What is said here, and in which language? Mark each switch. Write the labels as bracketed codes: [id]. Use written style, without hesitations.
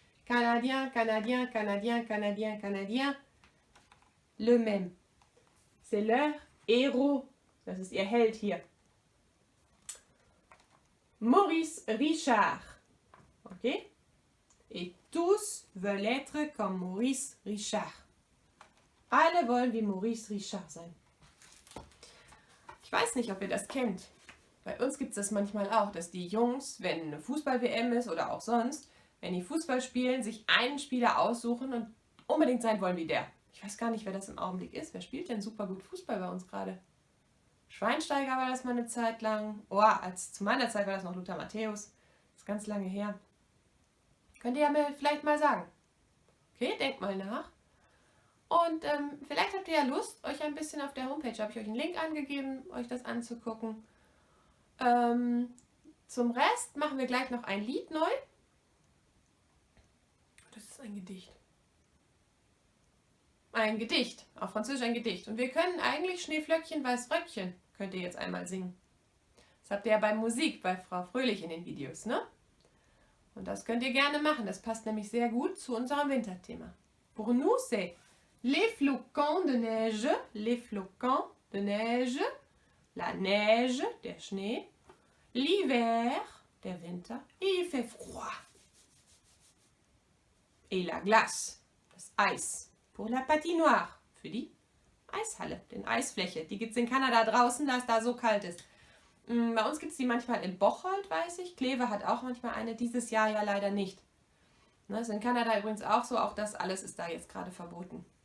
[fr] Canadien, Canadien, Canadien, Canadien, Canadien. Le même. C'est leur héros. [de] Das ist ihr Held hier. [fr] Maurice Richard. Ok? Et tous veulent être comme Maurice Richard. [de] Alle wollen wie Maurice Richard sein. Ich weiß nicht, ob ihr das kennt. Bei uns gibt es das manchmal auch, dass die Jungs, wenn eine Fußball-WM ist oder auch sonst, wenn die Fußball spielen, sich einen Spieler aussuchen und unbedingt sein wollen wie der. Ich weiß gar nicht, wer das im Augenblick ist. Wer spielt denn super gut Fußball bei uns gerade? Schweinsteiger war das mal eine Zeit lang. Oh, zu meiner Zeit war das noch Lothar Matthäus. Das ist ganz lange her. Könnt ihr ja mir vielleicht mal sagen. Okay, denkt mal nach. Und vielleicht habt ihr ja Lust, euch ein bisschen auf der Homepage, habe ich euch einen Link angegeben, euch das anzugucken. Zum Rest machen wir gleich noch ein Lied neu. Das ist ein Gedicht. Ein Gedicht, auf Französisch ein Gedicht. Und wir können eigentlich Schneeflöckchen, Weißröckchen, könnt ihr jetzt einmal singen. Das habt ihr ja bei Musik, bei Frau Fröhlich in den Videos, ne? Und das könnt ihr gerne machen, das passt nämlich sehr gut zu unserem Winterthema. [fr] Pour nous, c'est les flocons de neige, la neige, [de] der Schnee, [fr] l'hiver, [de] der Winter, [fr] il fait froid. Et la glace, [de] das Eis. [fr] Pour la patinoire, [de] für die Eishalle, den Eisfläche. Die gibt es in Kanada draußen, da es da so kalt ist. Bei uns gibt es die manchmal in Bocholt, weiß ich. Kleve hat auch manchmal eine, dieses Jahr ja leider nicht. Das ist in Kanada übrigens auch so, auch das alles ist da jetzt gerade verboten.